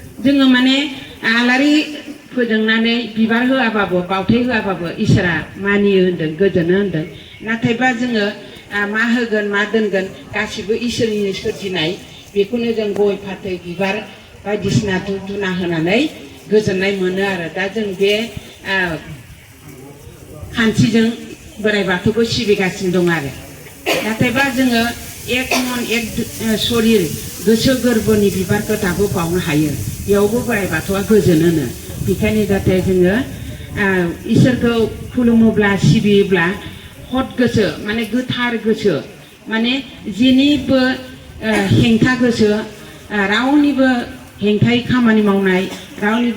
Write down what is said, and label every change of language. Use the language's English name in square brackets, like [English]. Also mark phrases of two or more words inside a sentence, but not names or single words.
[Bodo] जोङो माने आलारि फोजोंनानै बिबार होआबाबो बावथाय होआबाबो इसोरा मानियो होनदों गोजोनो होनदों नाथायबा जोङो मा होगोन मा दोनगोन गासिबो इसोरनि सोरजिनाय बेखौनो जों गय फाथै बिबार बायदिसिना धुप धुना होनानै गोजोननाय मोनो आरो दा जों बे खान्थिजों बोराइ बाथौखौ सिबिगासिनो दं आरो नाथायबा जोङो [Hindi] एक मन एक शरीर [Bodo] गोसो गोरबोनि बिबारखौ दाबो बावनो हायो बेयावबो बोराइ बाथौआ गोजोनोनो बेखायनो जाहाथे जोङो इसोरखौ खुलुमोब्ला सिबियोब्ला हट गोसो माने गोथार गोसो माने जेनिबो हेंथा गोसो रावनिबो हेंथायै खामानि मावनाय रावनिबो